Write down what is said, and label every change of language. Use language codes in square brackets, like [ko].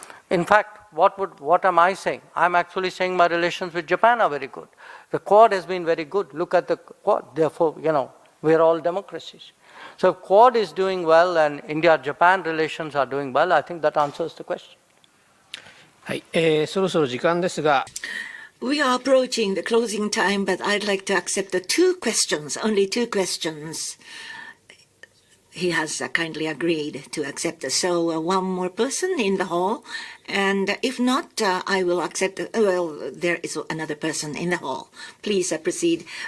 [en] In fact, what am I saying? I'm actually saying my relations with Japan are very good. The Quad has been very good. Look at the Quad. Therefore, we're all democracies. So if Quad is doing well and India-Japan relations are doing well, I think that answers the question. [ja] はい、そろそろ時間ですが。 [en] We are approaching the closing time, but I'd like to accept the only two questions. He has kindly agreed to accept. So one more person in the hall, and if not, I will accept. There is another person in the hall. Please proceed.